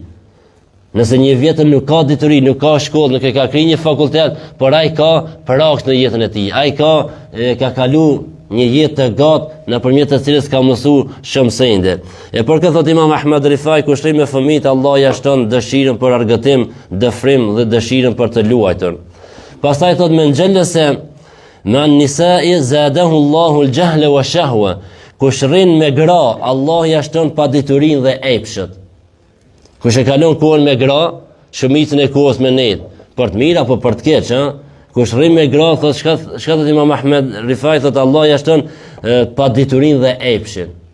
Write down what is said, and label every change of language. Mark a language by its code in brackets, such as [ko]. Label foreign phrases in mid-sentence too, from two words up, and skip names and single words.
[sq] Nëse një vjetër nuk ka dituri, nuk ka shkollë, nuk e ka kryer një fakultet, por ai ka praks në jetën e tij. Ai ka kalu një jetë të gatë nëpërmjet të cilës ka mësuar shumë sende. E për këtë thot Imam Ahmed Rifai, kushtrim me fëmijët, Allah ja shton dëshirën për argëtim, dëfrim dhe dëshirën për të luajtur. Pastaj thot [ar] من جلس مع النساء زاده الله الجهل والشهوة. [sq] Kushtrin me gra, Allah ja shton paditurinë dhe epshët. Kush e kalon kohën me gra, shumicën e kohës me net, për të mirë apo për të keq, ha? Kush rrim me gra, thot shka thot Imam Ahmed Rifai, thot Allah ja shton pa diturinë dhe epshin.